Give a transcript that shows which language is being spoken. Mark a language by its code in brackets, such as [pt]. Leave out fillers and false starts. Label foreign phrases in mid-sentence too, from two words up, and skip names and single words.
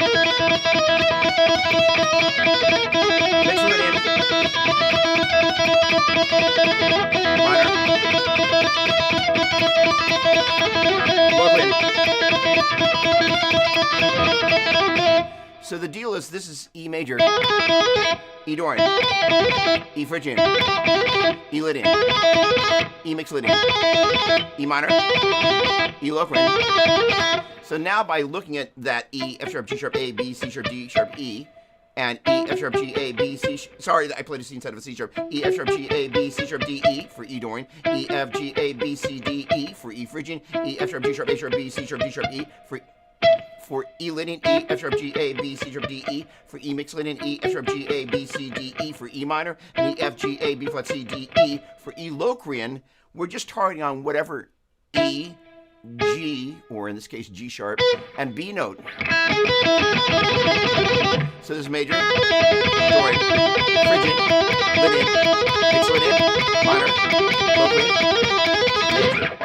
[en] Mixed Lydian. Minor. Brooklyn. So the deal is, this is E major, E Dorian, E Phrygian, E Lydian, E mixed Lydian, E minor, E Locrian. So now by looking at that E, F sharp, G sharp, A, B, C sharp, D sharp, E, and E, F sharp, G, A, B, C, sorry, I played a C instead of a C sharp. E, F sharp, G, A, B, C sharp, D, E for E Dorian. E, F, G, A, B, C, D, E for E Phrygian. E, F sharp, G sharp, A sharp, B, C sharp, D sharp, E for E Lydian. E, F sharp, G, A, B, C sharp, D, E for E mixed Lydian. E, F sharp, G, A, B, C, D, E for E minor. And E, F, G, A, B flat, C, D, E for E Locrian. We're just targeting on whatever E, G, or in this case G sharp, and B note. So this is major, Dorian, Phrygian, Lydian, mixed Lydian, minor, Locrian, major.